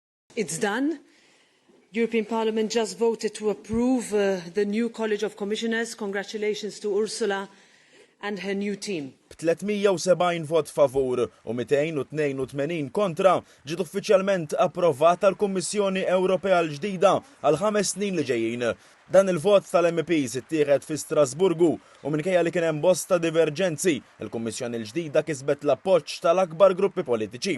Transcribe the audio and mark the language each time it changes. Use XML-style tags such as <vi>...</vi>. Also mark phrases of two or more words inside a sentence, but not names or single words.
<en>It's done. European Parliament just voted to approve the new College of Commissioners. Congratulations to Ursula and her new team.</en> <mt>370 vot favur u 282 kontra ġiet uffiċjalment approvata l-Kummissjoni Ewropea l-ġdida għal 5 snin li ġejjin. Dan il-vot tal-MPs ittieħed fi Strasburgu u minkejja li kien hemm bosta diverġenzi, il-Kummissjoni l-ġdida kisbet l-appoġġ tal-akbar gruppi politiċi.</mt>